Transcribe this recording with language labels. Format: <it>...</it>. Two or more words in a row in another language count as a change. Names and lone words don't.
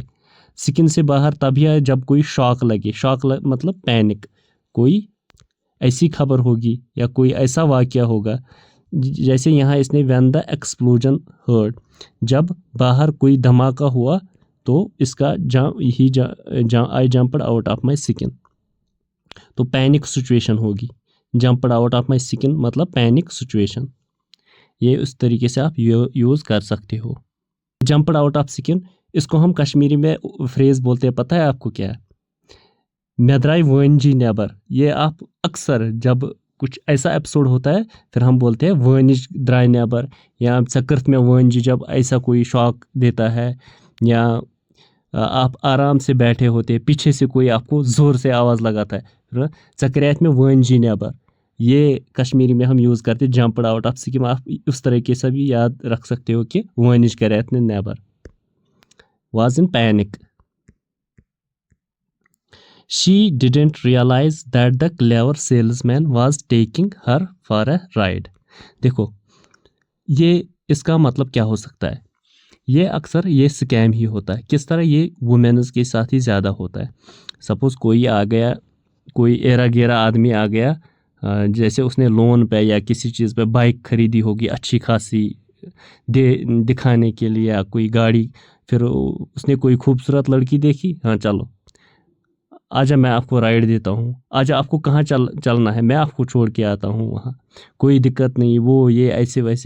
<hi>स्किन से बाहर तभी आए जब कोई शॉक लगे, मतलब पैनिक, कोई ऐसी खबर होगी या कोई ऐसा वाक़या होगा, जैसे यहाँ इसने</hi> <en>when the explosion heard,</en> <hi>जब बाहर कोई धमाका हुआ, तो इसका</hi> <en>I jumped out of my skin,</en> <hi>तो</hi> <en>panic situation</en> <hi>होगी।</hi> <en>jumped out of my skin</en> <hi>मतलब</hi> <en>panic situation.</en> <hi>ये उस तरीके से आप यूज़ कर सकते हो।</hi> <en>jumped out of skin,</en> <hi>इसको हम कश्मीरी में फ्रेज़ बोलते हैं, पता है आपको क्या है,</hi> <ks>मे द्राय वनजी नेबर।</ks> <hi>ये आप अक्सर जब कुछ ऐसा एपिसोड होता है, फिर हम बोलते हैं</hi> <ks>वनिज द्राय नेबर,</ks> <hi>या सकृत में वनजी, जब ऐसा कोई शॉक देता है, या आप आराम से बैठे होते हैं, पीछे से कोई आपको ज़ोर से आवाज़ लगाता है, चक्रियात में</hi> <ks>वनजी नेबर।</ks> <hi>ये कश्मीरी में हम यूज़ करते हैं</hi> <en>jumped out of skin.</en> <hi>आप उस तरीके से भी याद रख सकते हो कि</hi> <ks>वनिज करियत ने नेबर,</ks> <en>was in panic. She didn't realize that the clever salesman was taking her for a ride.</en> <hi>देखो, ये इसका मतलब क्या हो सकता है। ये अक्सर ये स्कैम ही होता है। किस तरह, ये वुमेन्स के साथ ही ज़्यादा होता है। सपोज़ कोई आ गया, कोई एरा गेरा आदमी आ गया, जैसे उसने लोन पे या किसी चीज़ पे बाइक खरीदी होगी अच्छी खासी दिखाने के लिए, या कोई गाड़ी, फिर उसने कोई खूबसूरत लड़की देखी, हाँ चलो आजा मैं आपको राइड देता हूँ, आजा आपको कहाँ चलना है, मैं आपको छोड़ के आता हूँ वहाँ, कोई दिक्कत नहीं, वो ये ऐसे वैसे।</hi>